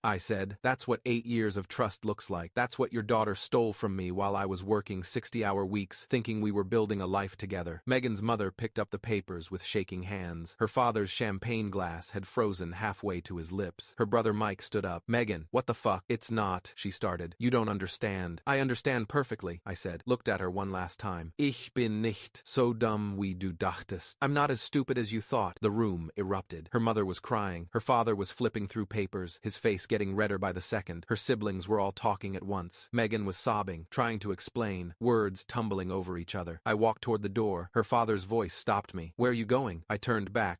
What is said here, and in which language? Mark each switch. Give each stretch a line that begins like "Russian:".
English: I said, that's what 8 years of trust looks like. That's what your daughter stole from me while I was working 60-hour weeks, thinking we were building a life together. Megan's mother picked up the papers with shaking hands. Her father's champagne glass had frozen halfway to his lips. Her brother Mike stood up. Megan, what the fuck? It's not, she started. You don't understand. I understand perfectly, I said, looked at her one last time.
German: Ich bin nicht so dumm wie du dachtest.
English: I'm not as stupid as you thought. The room erupted. Her mother was crying. Her father was flipping through papers, his face getting redder by the second. Her siblings were all talking at once. Megan was sobbing, trying to explain, words tumbling over each other. I walked toward the door. Her father's voice stopped me. Where are you going? I turned back.